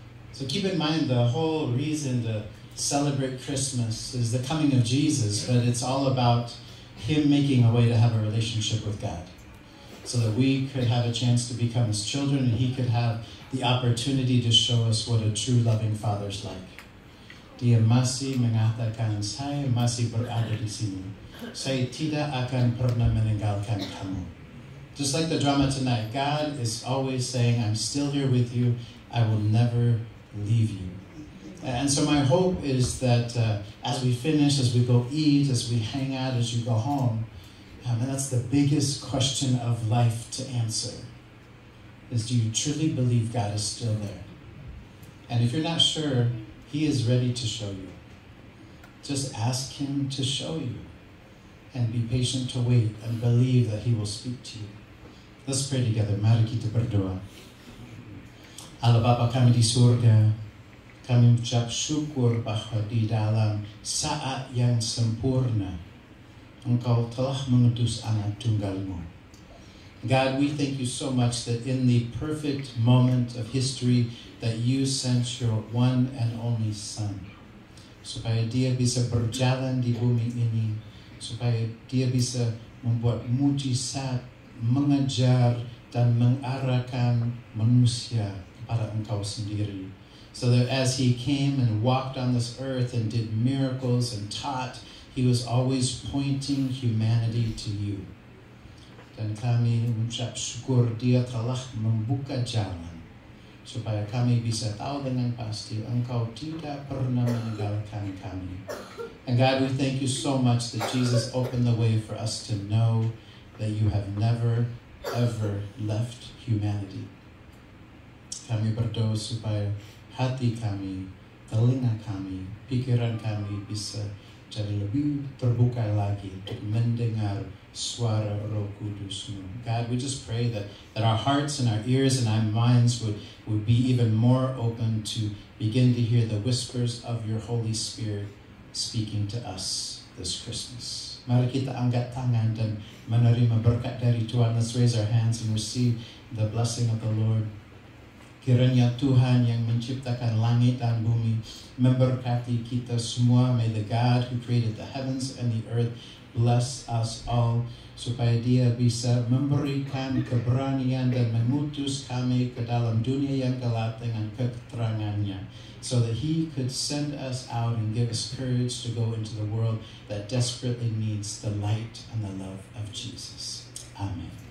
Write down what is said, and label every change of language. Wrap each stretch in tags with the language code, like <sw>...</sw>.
<en>So keep in mind the whole reason to celebrate Christmas is the coming of Jesus, but it's all about Him making a way to have a relationship with God, so that we could have a chance to become His children and He could have the opportunity to show us what a true loving Father is like.</en> <id>Dia masih mengatakan, saya masih berada di sini. Saya tidak akan pernah meninggalkan kamu.</id> <en>Just like the drama tonight, God is always saying, I'm still here with you. I will never leave you. And so my hope is that as we finish, as we go eat, as we hang out, as you go home, and that's the biggest question of life to answer, is do you truly believe God is still there? And if you're not sure, He is ready to show you. Just ask Him to show you, and be patient to wait and believe that He will speak to you. Let's pray together.</en> <id>Mari kita berdoa. Allah Bapa kami di surga, kami mengucap syukur bahwa di dalam saat yang sempurna, Engkau telah mengutus anak tunggal-Mu.</id> <en>God, we thank you so much that in the perfect moment of history that you sent your one and only Son,</en> <id>supaya dia bisa berjalan di bumi ini, supaya dia bisa membuat mujizat, mengajar dan mengarahkan manusia kepada Engkau sendiri.</id> <en>So that as he came and walked on this earth and did miracles and taught, he was always pointing humanity to you.</en> <id>Dan kami mengucap syukur dia telah membuka jalan supaya kami bisa tahu dengan pasti Engkau tidak pernah meninggalkan kami.</id> <en>And God, we thank you so much that Jesus opened the way for us to know that you have never, ever left humanity.</en> <id>Kami berdoa supaya hati kami, telinga kami, pikiran kami bisa jadi lebih terbuka lagi untuk mendengar suara Roh Kudus-Mu.</id> <en>God, we just pray that our hearts and our ears and our minds would be even more open to begin to hear the whispers of your Holy Spirit speaking to us this Christmas.</en> <id>Mari kita angkat tangan dan menerima berkat dari Tuhan.</id> <en>Let's raise our hands and receive the blessing of the Lord.</en> <id>Kiranya Tuhan yang menciptakan langit dan bumi memberkati kita semua.</id> <en>May the God who created the heavens and the earth bless us all,</en> <id>supaya dia bisa memberikan keberanian dan mengutus kami ke dalam dunia yang gelap dengan keterangannya,</id> <en>so that he could send us out and give us courage to go into the world that desperately needs the light and the love of Jesus. Amen.</en>